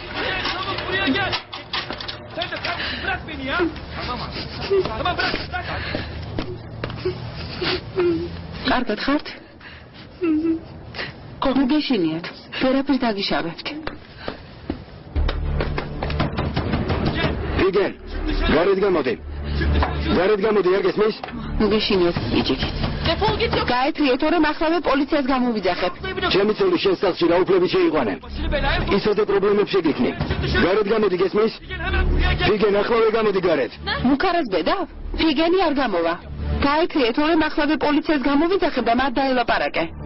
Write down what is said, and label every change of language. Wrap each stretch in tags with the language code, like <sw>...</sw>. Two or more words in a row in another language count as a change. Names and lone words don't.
<ka>კარგად ხართ? გოგეშინიათ. ვერაფერს დაგიშავებთ. ფიგენ, გარეთ გამოდი, არ გესმის? მოგეშინიათ, იჭიქით.</ka> <tr>Defol git yok.</tr> <ka>გაეთრიეთ, თორემ ახლა პოლიციას გამოვიძახებ. ჩემი ცოლი შენ სახში რა უფლები შეიყვანენ? ისოდე პრობლემებში გიქნი. გარეთ გამოდი, გესმის? ფიგენ, ახლა გამოდი გარეთ. მუქარას ბედა? ფიგენი არ გამოვა. გაეთრიეთ, თორემ ახლა პოლიციას გამოვიძახებ და მათ დაელაპარაკე.</ka>